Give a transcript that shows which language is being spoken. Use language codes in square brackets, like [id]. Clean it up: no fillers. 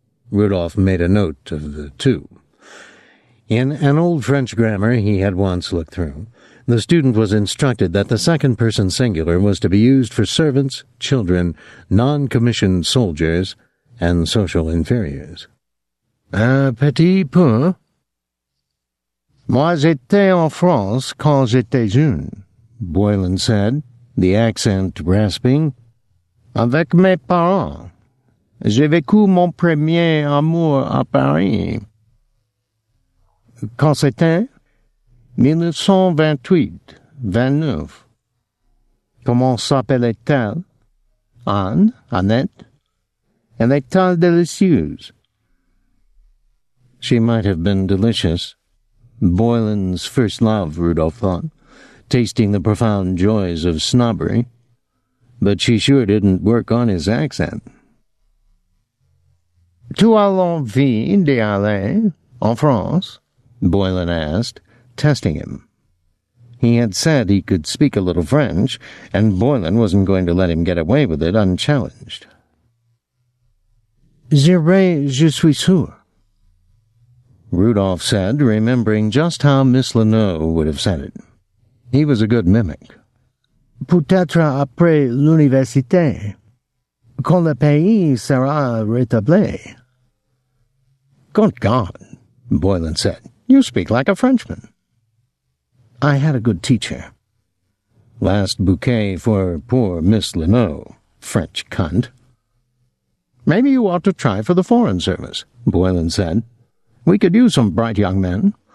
[en] Rudolph made a note of the two. In an old French grammar he had once looked through, the student was instructed that the second person singular was to be used for servants, children, non-commissioned soldiers, and social inferiors. [fr] "Un petit peu. Moi j'étais en France quand j'étais jeune," [en] Boylan said, the accent rasping. [fr] "Avec mes parents. J'ai vécu mon premier amour à Paris. Quand c'était 1928-29. Comment s'appelait-elle? Anne? Annette? Elle était délicieuse." [en] She might have been delicious. Boylan's first love, Rudolph thought, tasting the profound joys of snobbery. But she sure didn't work on his accent. [fr] "Tu as l'envie d'y aller en France?" [en] Boylan asked, testing him. He had said he could speak a little French, and Boylan wasn't going to let him get away with it unchallenged. [fr] "J'irai, je suis sûr," [en] Rudolph said, remembering just how Miss Leno would have said it. He was a good mimic. [fr] "Peut-être après l'université, quand le pays sera rétabli." [en] "Good God," Boylan said. "You speak like a Frenchman." "I had a good teacher." Last bouquet for poor Miss Leno, French cunt. "Maybe you ought to try for the Foreign Service," Boylan said. "We could use some bright young men.